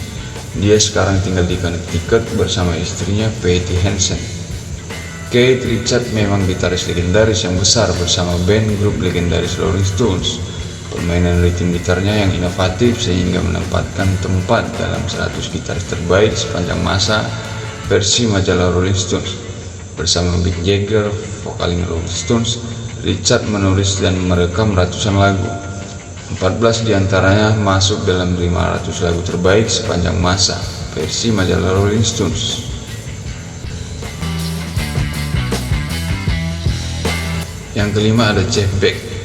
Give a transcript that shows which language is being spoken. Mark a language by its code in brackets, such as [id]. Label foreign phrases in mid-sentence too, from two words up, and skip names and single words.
[id] Dia sekarang tinggal di Connecticut bersama istrinya Patty Hansen. Keith Richards memang gitaris legendaris yang besar bersama band grup legendaris Rolling Stones. Permainan ritme gitarnya yang inovatif sehingga menempatkan tempat dalam 100 gitaris terbaik sepanjang masa versi majalah Rolling Stones. Bersama Mick Jagger, vokalis Rolling Stones, Richards menulis dan merekam ratusan lagu. 14 diantaranya masuk dalam 500 lagu terbaik sepanjang masa versi majalah Rolling Stones. Yang kelima ada Jeff Beck.